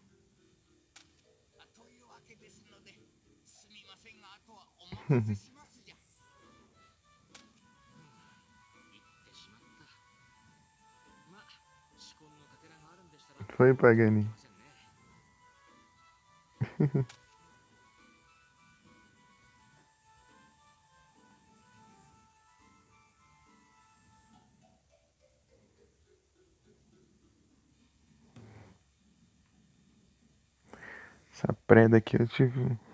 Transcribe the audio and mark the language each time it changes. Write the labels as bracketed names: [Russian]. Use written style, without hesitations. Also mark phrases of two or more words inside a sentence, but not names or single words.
[Japanese] というわけですので、すみませんがあとはお任せしますじゃ。言ってしまったまあ四魂のかけらがあるんでしたら [Portuguese] Foi, Pagani. [Japanese] ませんね [Portuguese] Essa preda aqui eu tive.